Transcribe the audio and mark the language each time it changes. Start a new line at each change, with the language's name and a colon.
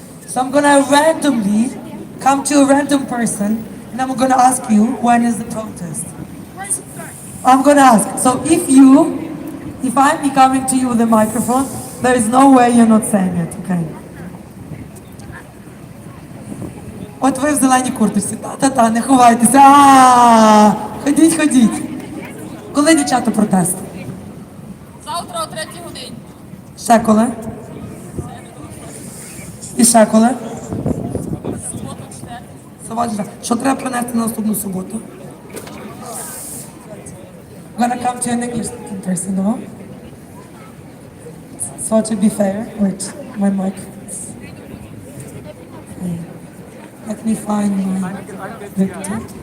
English: So I'm going to randomly come to a random person and I'm going to ask you, when is the protest? I'm going to ask. So if I'm coming to you with a microphone, there is no way you're not saying it, okay?
Ukrainian: От ви в зеленій курточці. Та-та-та, не ховайтеся. Ходіть, ходіть. Коли, дівчата, протест? Завтра о 3 годині. Ще коли? І ще коли? Суботу. Що треба принести на наступну суботу?
English: I'm gonna come to an English speaking person, no? So to be fair, wait, my mic. Let me find my victim.